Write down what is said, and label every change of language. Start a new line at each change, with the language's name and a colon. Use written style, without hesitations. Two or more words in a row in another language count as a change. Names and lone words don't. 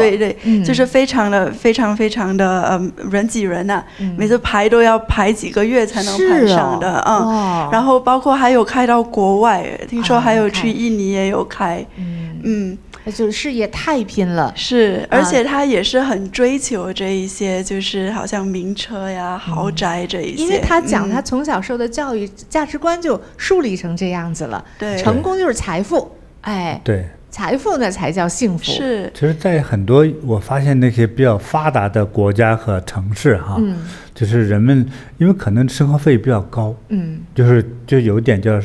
Chinese: 對，就是非常的人擠人吶，每次排都要排幾個月才能排上的然後包括還有開到國外，聽說還有去印尼也有開，就事業太拼了，是，而且他也是很追求這一些，就是好像名車呀、豪宅這一些。因為他講他從小受的教育價值觀就樹立成這樣子了。對，成功就是財富，對，財富呢才叫幸福。是，其實，在很多我發現那些比較發達的國家和城市哈，就是人們因為可能生活費比較高，就有點叫。